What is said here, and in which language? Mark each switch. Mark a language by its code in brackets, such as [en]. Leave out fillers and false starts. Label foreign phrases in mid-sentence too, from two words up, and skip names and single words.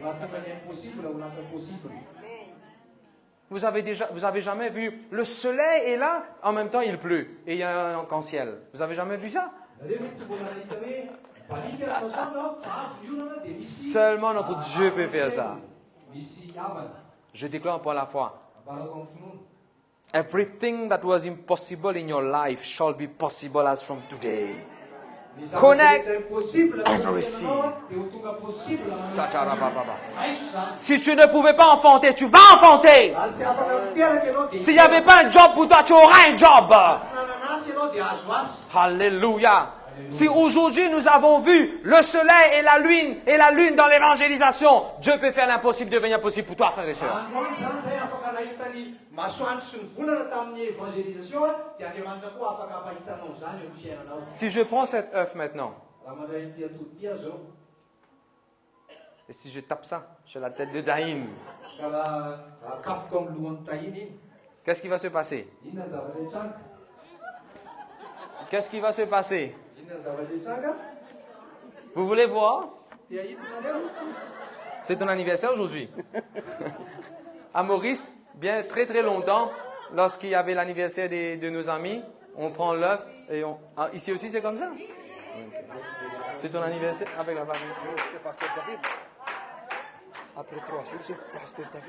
[fr] Vous avez jamais vu, le soleil est là, en même temps il pleut, et il y a un arc-en-ciel. Vous avez jamais vu ça? Seulement notre Dieu peut faire ça. Je déclare pour la foi. [en] Everything that was impossible in your life shall be possible as from today. Connect and receive. [fr] Si tu ne pouvais pas enfanter, tu vas enfanter. S'il n'y avait pas un job pour toi, tu auras un job. Alléluia. Si aujourd'hui nous avons vu le soleil et la lune dans l'évangélisation, Dieu peut faire l'impossible devenir possible pour toi, frères et sœurs. Si je prends cet œuf maintenant, et si je tape ça sur la tête de Daïn, Qu'est-ce qui va se passer? [mg] Inona ny zavatra hitranga? [fr] Qu'est-ce qui va se passer? [mg] Inona ny zavatra hitranga? [fr] Vous voulez voir? [mg] Tia hitanareo? [fr] C'est ton anniversaire aujourd'hui. À Maurice, bien très très longtemps, lorsqu'il y avait l'anniversaire de nos amis, on prend l'œuf et on... Ah, ici aussi c'est comme ça? C'est ton anniversaire avec la famille. C'est Pasteur David. Après 3 jours, c'est Pasteur David.